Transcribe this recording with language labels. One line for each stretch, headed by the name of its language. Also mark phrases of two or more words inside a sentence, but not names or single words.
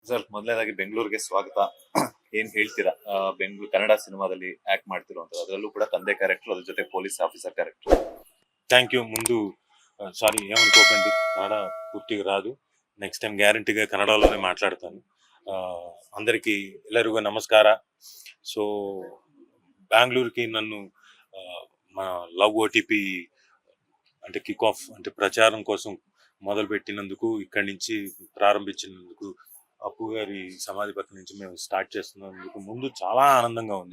Kannada: ಸರ್ ಮೊದಲನೇದಾಗಿ ಬೆಂಗಳೂರಿಗೆ ಸ್ವಾಗತ. ಏನ್ ಹೇಳ್ತೀರಾ? ಬೆಂಗಳೂರು ಕನ್ನಡ ಸಿನಿಮಾದಲ್ಲಿ ಆಕ್ಟ್ ಮಾಡ್ತಿರುವಂತದ್ದು, ಅದರಲ್ಲೂ ಕೂಡ ತಂದೆ ಕ್ಯಾರೆಕ್ಟರ್, ಅದ್ರ ಜೊತೆ ಪೊಲೀಸ್ ಆಫೀಸರ್ ಕ್ಯಾರೆಕ್ಟರ್.
English: thank you.
Telugu: ముందు సారీ ఏమనుకోకండి, కన్నడ పూర్తిగా రాదు. నెక్స్ట్ టైం గ్యారంటీగా కన్నడలోనే మాట్లాడతాను.
Kannada: అందరికీ ಎಲ್ಲರಿಗೂ ನಮಸ್ಕಾರ.
Telugu: సో బెంగళూరుకి నన్ను మా లవ్ ఓటీపీ అంటే
English: kick off
Telugu: అంటే ప్రచారం కోసం మొదలుపెట్టినందుకు, ఇక్కడి నుంచి ప్రారంభించినందుకు, అప్పు గారి సమాధి పక్క నుంచి మేము స్టార్ట్ చేస్తున్నందుకు ముందు చాలా ఆనందంగా ఉంది.